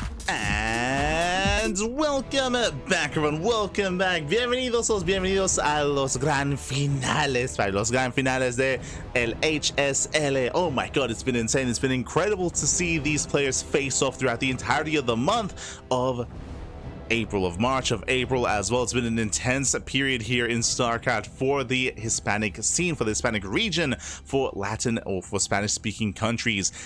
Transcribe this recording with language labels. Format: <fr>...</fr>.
<en>And welcome back, everyone. Welcome back.</en> <es>Bienvenidos a los gran finales. Para los gran finales de el HSL.</es> <en>Oh my god, it's been insane. It's been incredible to see these players face off throughout the entirety of the month of April, of March, of April as well. It's been an intense period here in StarCraft for the Hispanic scene, for the Hispanic region, for Latin or for Spanish speaking countries.</en>